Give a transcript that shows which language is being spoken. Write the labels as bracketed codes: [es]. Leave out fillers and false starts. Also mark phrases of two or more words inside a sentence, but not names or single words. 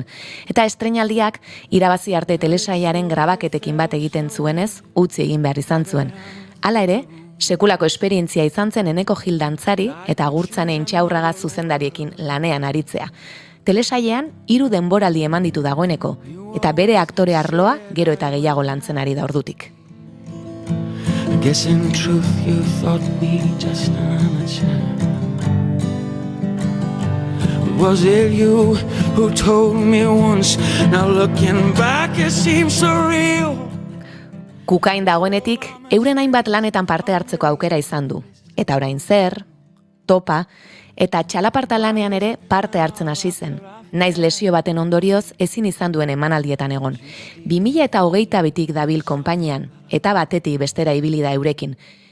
[eu] Eta estreinaldiak irabazi arte telesaiaren grabaketekin bat egiten zuenez, utzi egin behar izan zuen. Hala ere, sekulako esperientzia izan zen Eneko Gil dantzari eta Agurtzane Intxaurraga zuzendariekin lanean aritzea. Telesailean 3 denboraldi eman ditu dagoeneko, eta bere aktore arloa gero eta gehiago lantzen ari da ordutik. [en] I guess in truth you thought me just an amateur. Was it you who told me once? Now looking back it seems surreal. [eu] Kukain dagoenetik, euren hainbat lanetan parte hartzeko aukera izan du. Eta orain zer, topa, eta txalaparta lanean ere parte hartzen hasi zen. Naiz lesio baten ondorioz ezin izan duen emanaldietan egon. 2022tik dabil konpainian, eta batetik bestera ibili da eurekin.